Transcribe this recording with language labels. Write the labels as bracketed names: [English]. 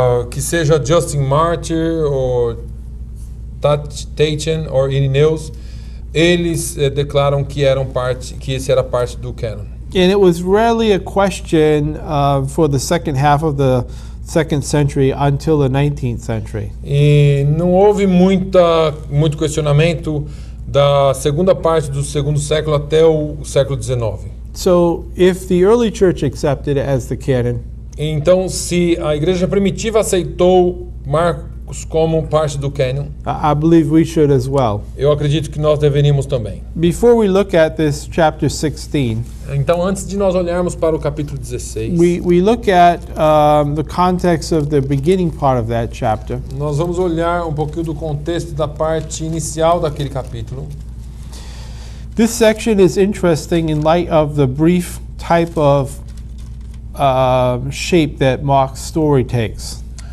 [Portuguese] que seja Justin Martyr ou Tatian ou Irenaeus, eles declaram que esse era parte do canon. [English] And it was rarely a question for the second half of the 2nd century until the 19th century. [Portuguese] E não houve muito questionamento da segunda parte do 2º século até o século XIX. [English] So if the early church accepted it as the canon, [Portuguese] Então, se a igreja primitiva aceitou Marcos como parte do canon, [English] I believe we should as well. [Portuguese] eu acredito que nós deveríamos também. [English] Before we look at this chapter 16, [Portuguese] Então, antes de nós olharmos para o capítulo 16, [English] we look at the context of the beginning part of that chapter. [Portuguese] nós vamos olhar um pouquinho do contexto da parte inicial daquele capítulo. [English] This section is interesting in light of the brief type of shape that Mark's story takes.